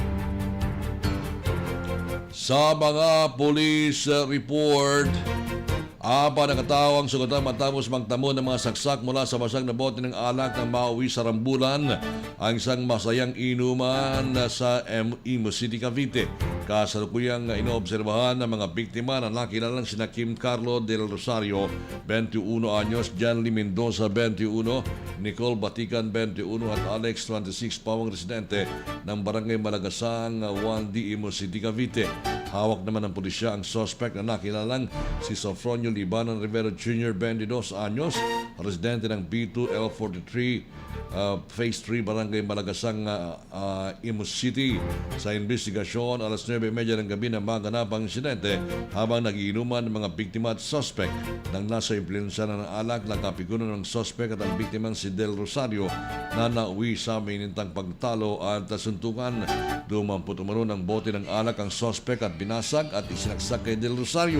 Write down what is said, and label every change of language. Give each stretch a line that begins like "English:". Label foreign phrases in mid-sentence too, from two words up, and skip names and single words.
Filipino: Sa mga police report, Apat na katao ang sugatan matapos magtamo ng mga saksak mula sa basag na bote ng alak na mauwi sa Rambulan, ang isang masayang inuman sa Imo City, Cavite. Kasalukuyang inoobserbahan ng mga biktima na nakilalang sina Kim Carlo del Rosario, 21 anyos, John Lee Mendoza, 21, Nicole Batican, 21 at Alex, 26, pawang residente ng Barangay Malagasang, 1D, Imo City, Cavite. Hawak naman ng pulisya ang suspect na nakilalang si Sofronio Libanon Rivero Jr., 22 anyos, residente ng B2L43, Phase 3, Barangay Malagasang, Imo City. Sa investigasyon, alas 9:30 ng gabi na maganap ang insidente habang nagiinuman ng mga biktima at suspect. Nang nasa impluensya ng alak, nakapigunan ng suspect at ang biktimang si Del Rosario na nauwi sa minintang pagtalo at suntukan. Dumampot umano ng bote ng alak ang suspect at binasag at isinaksak kay Del Rosario.